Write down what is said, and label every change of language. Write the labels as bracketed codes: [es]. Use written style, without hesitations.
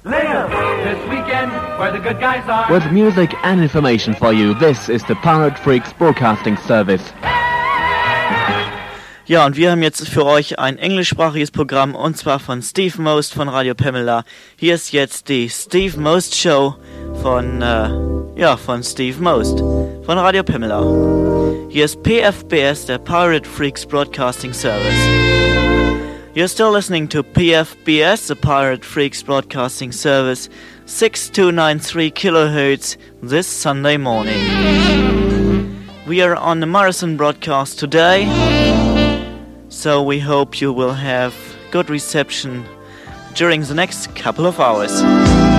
[en] With music and information for you, this is the Pirate Freaks Broadcasting Service. [de] Ja, und wir haben jetzt für euch ein englischsprachiges Programm, und zwar von Steve Most von Radio Pamela. Hier ist jetzt die Steve Most Show von Steve Most von Radio Pamela. Hier ist PFBS, der Pirate Freaks Broadcasting Service. [en] You're still listening to PFBS, the Pirate Freaks Broadcasting Service, 6293 kilohertz this Sunday morning. We are on the marathon broadcast today, so we hope you will have good reception during the next couple of hours.